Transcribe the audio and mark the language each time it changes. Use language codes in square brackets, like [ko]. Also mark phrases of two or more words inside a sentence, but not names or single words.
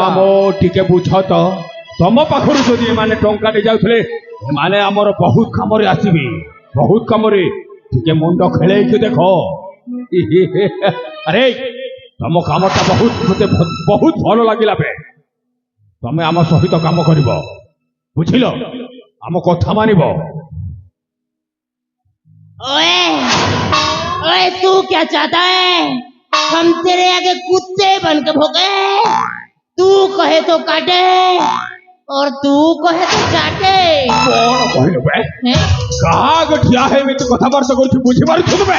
[or] ମାମୁଁ ଟିକେ ବୁଝ ତ, ତମ ପାଖରୁ ଯଦି ଏମାନେ ଟଙ୍କା ନେଇଯାଉଥିଲେ ଏମାନେ ଆମର ବହୁତ କାମରେ ଆସିବେ, ବହୁତ କାମରେ। ଟିକେ ମୁଣ୍ଡ ଖେଳେଇକି ଦେଖ। ଆରେ ତମ କାମଟା ମତେ ବହୁତ ଭଲ ଲାଗିଲା ବେ। ତମେ ଆମ ସହିତ କାମ କରିବ, ବୁଝିଲ? ଆମ କଥା ମାନିବ। [hi] ओए ओए तू क्या चाहता है? हम तेरे आगे कुत्ते बन के भोगे। तू कहे तो काटे और तू कहे तो चाटे। [or] କଣ କହିଲ ବେ? हैं? କାହା ଆଗ ଠିଆ ହେଇ ଏମିତି କଥାବାର୍ତ୍ତା କରୁଛୁ ବୁଝିପାରୁଛୁ ତୁମେ?